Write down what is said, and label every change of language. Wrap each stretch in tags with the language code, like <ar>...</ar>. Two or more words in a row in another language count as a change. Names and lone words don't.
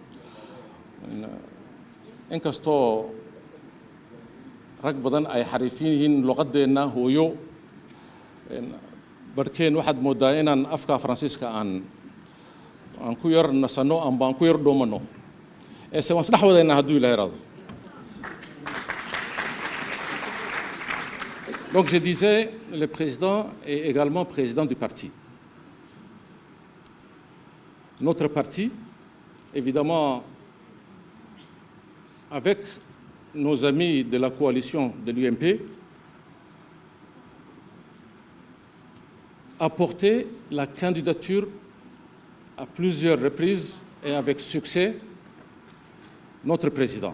<so>inkastoo rag badan ay xariifin yihiin luqadeenna hooyo barkeen waxaad moodaa inaan afka Faransiiska aan ku yar nasano amba aan ku yar dhoomano ee se waan isdhex wadaynaa hadduu ilaahay raado.</so> <fr>Donc je disais, le président est également président du parti. Notre parti, évidemment, avec nos amis de la coalition de l'UMP, a porté la candidature à plusieurs reprises et avec succès notre président.</fr>